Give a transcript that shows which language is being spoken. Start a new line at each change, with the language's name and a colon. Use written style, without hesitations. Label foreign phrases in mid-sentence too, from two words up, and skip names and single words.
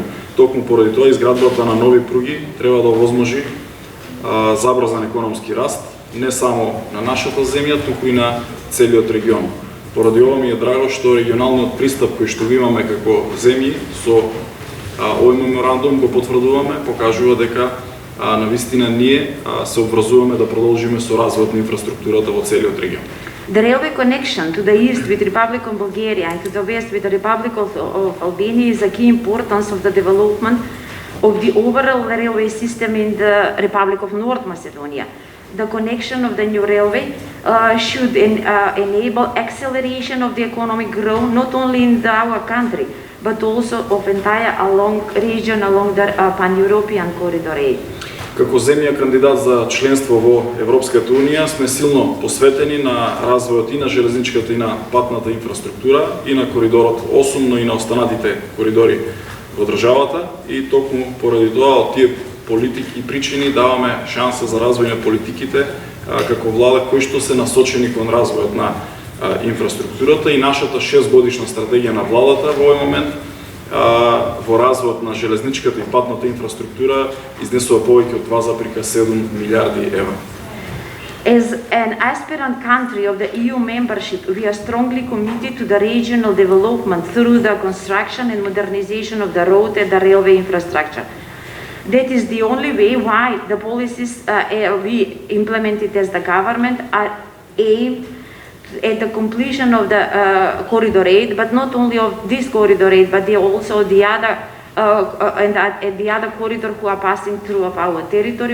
Macedonian: Токму поради тоа изградбата на нови пруги треба да овозможи забрзан економски раст не само на нашата земја, туку и на целиот регион. Поради ова ми е драго што регионалниот пристап кој што го имаме како земји со овој меморандум го потврдуваме, покажува дека навистина ние се обврзуваме да продолжиме со развојот на инфраструктурата во целиот регион.
English: The railway connection to the east with Republic of Bulgaria and to the west with the Republic of Albania is a key importance of the development of the overall railway system in the Republic of North Macedonia. The connection of the new railway should enable acceleration of the economic growth not only in our country but also of entire region along the pan-European corridor 8.
Macedonian: Како земја кандидат за членство во Европската унија сме силно посветени на развојот и на железничката и на патната инфраструктура и на коридорот 8, но и на останатите коридори во државата и токму поради тоа од тие политики и причини даваме шанса за развој на политиките како влада кои што се насочени кон развојот на инфраструктурата и нашата 6-годишна стратегија на владата во овој момент во развојот на железничката и патната инфраструктура изнесува повеќе од 2,7 милиарди евра.
English: As an aspirant country of the EU membership, we are strongly committed to the regional development through the construction and modernization of the road and the railway infrastructure. That is the only way why the policies we implemented as the government are aimed at the completion of the Corridor 8, but not only of this Corridor 8, but also the other and the other corridor who are passing through of our territory.